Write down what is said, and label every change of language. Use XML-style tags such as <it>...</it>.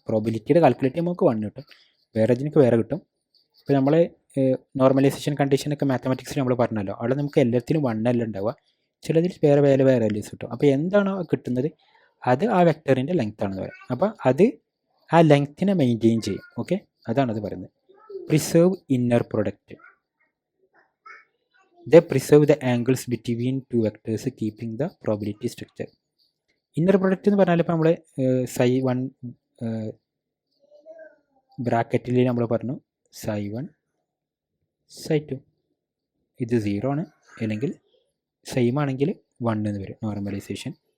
<ml>പ്രോബിലിറ്റിയുടെ calculate നമുക്ക് 1 കിട്ടും, വേറെ ഇതിനൊക്കെ വേറെ കിട്ടും. ഇപ്പോൾ നമ്മൾ നോർമലൈസേഷൻ കണ്ടീഷനൊക്കെ മാത്തമാറ്റിക്സിൽ നമ്മൾ പറഞ്ഞല്ലോ, അവിടെ നമുക്ക് എല്ലാത്തിലും 1 അല്ല ഉണ്ടാവുക, ചിലതിൽ വേറെ വാല്യൂസ് കിട്ടും. അപ്പോൾ എന്താണോ കിട്ടുന്നത് അത് ആ വെക്ടറിൻ്റെ ലെങ്ത് ആണെന്ന് പറയാം. അപ്പോൾ അത് ആ ലെങ്ത്തിനെ മെയിൻറ്റെയിൻ ചെയ്യും. ഓക്കെ, അതാണത് പറയുന്നത്.</ml> <en>Preserve inner product, they preserve the angles between two vectors keeping the probability structure.</en> <ml>Inner product എന്ന് പറഞ്ഞാൽ ഇപ്പോൾ നമ്മൾ ψ1 ബ്രാക്കറ്റിൽ നമ്മൾ പറഞ്ഞു ψ1 ψ2 ഇത് 0 ആണ്, അല്ലെങ്കിൽ സെയിം ആണെങ്കിൽ 1 എന്ന് വരും നോർമലൈസേഷൻ.</ml>